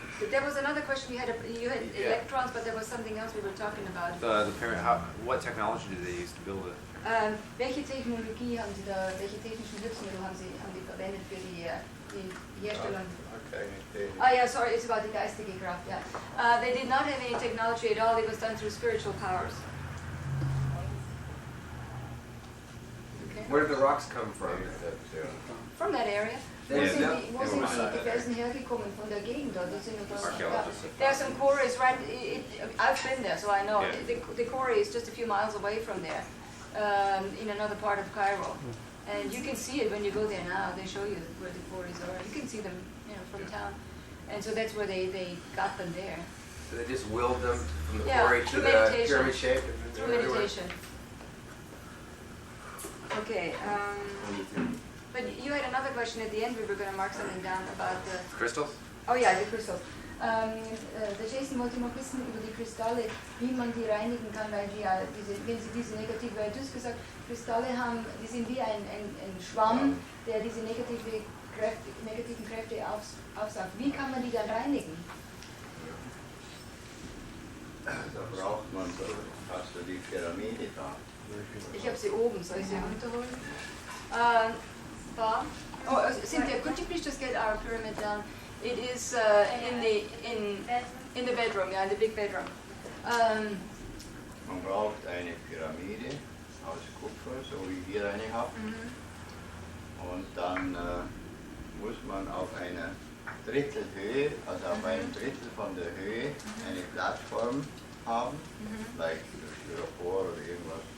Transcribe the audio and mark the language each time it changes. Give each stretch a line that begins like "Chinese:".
English: There was another question you had electrons, but there was something else we were talking about. What technology did they use to build it?
German: Welche Technologie haben Sie da, welche technischen Hilfsmittel haben Sie verwendet für die Herstellung?
English: Yeah, sorry, it's about the
German: geistige Kraft,
English: yeah. They did not have any technology at all, it was done through spiritual powers. Where did the rocks come from? From that area.
German: Wer ist denn hergekommen von der Gegend dort?
English: There are some quarries right, I've been there, so I know. Yeah. The quarry is just a few miles away from there, in another part of Cairo. And you can see it when you go there now. They show you where the quarries are. You can see them, from town. And so that's where they got them there. So they just willed them from the quarry to the pyramid shape? Through meditation. Okay. But you had another question at the end. We were going to mark something down about the crystals.
German: Oh ja, die Crystals. Der Jason wollte noch wissen über die Kristalle, wie man die reinigen kann, weil die ja wenn sie diese negative, weil du hast gesagt, Kristalle die sind wie ein Schwamm, der diese negativen Kräfte aufsaugt. Wie kann man die dann reinigen? Da braucht man so, hast du die Pyramide da? Ich habe sie oben, soll ich sie runterholen?
English: Oh, Cynthia, could you please just get our pyramid down? It is in In the bedroom, yeah, in the big bedroom.
German: Man braucht eine Pyramide aus Kupfer, so wie ihr eine habt. Und dann muss man auf einer Drittelhöhe, also auf einem Drittel von der Höhe, eine Plattform haben, vielleicht Styropor oder irgendwas.